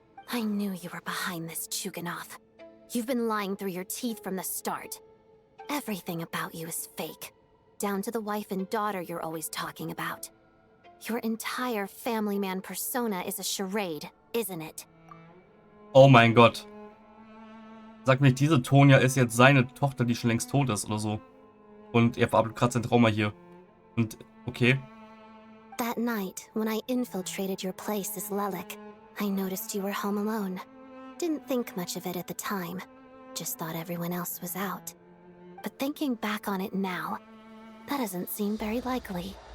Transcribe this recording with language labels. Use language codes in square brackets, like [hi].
[en] I knew you were behind this, Chuganov. You've been lying through your teeth from the start. Everything about you is fake. Down to the wife and daughter you're always talking about. Your entire family man persona is a charade, isn't it? [de] Oh mein Gott. Sag mir, diese Tonya ist jetzt seine Tochter, die schon längst tot ist oder so. Und er verarbeitet gerade sein Trauma hier. Und, okay. [en] That night, when I infiltrated your place as Lelik, I noticed you were home alone. Didn't think much of it at the time. Just thought everyone else was out. But thinking back on it now, that doesn't seem very likely.